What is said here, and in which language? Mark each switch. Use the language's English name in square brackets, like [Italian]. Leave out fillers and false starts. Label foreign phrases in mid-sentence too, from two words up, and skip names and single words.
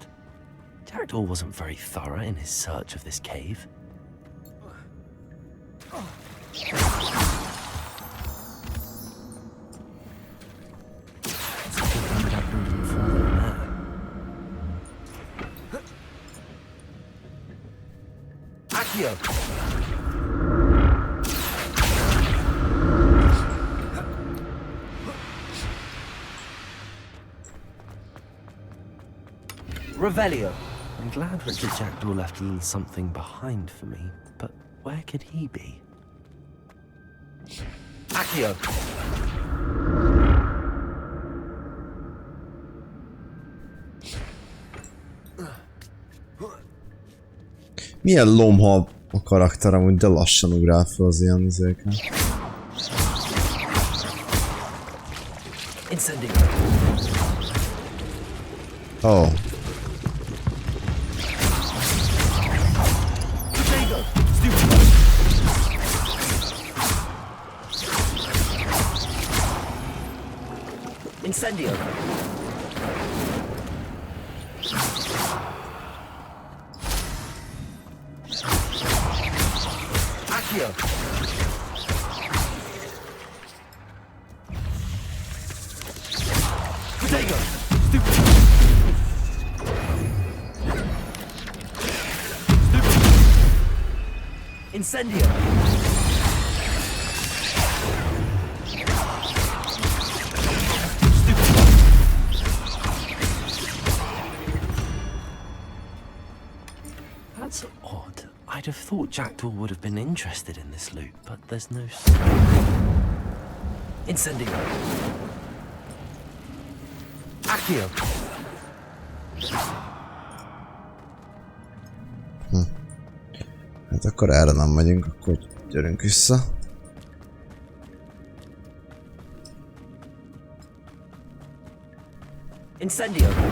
[English] Jackdaw wasn't very thorough in his search of this cave. It's a good thing Jackdaw didn't fall in there. Accio! Revelio! I'm glad Richard Jackdaw left a little something behind for me, but where could he be? Accio! [Hungarian] Milyen lomha a karakter amúgy, de lassan ugrál fel az ilyen izéken. Incendio! [English] Oh. Incendio! Accio! Protego! Stupid! Stupid! Incendio! That's odd. I'd have thought Jackdaw would have been interested in this loot, but there's no sign. Incendio. Accio. [Hungarian] Hát akkor erre nem megyünk, akkor gyerünk vissza. Incendio.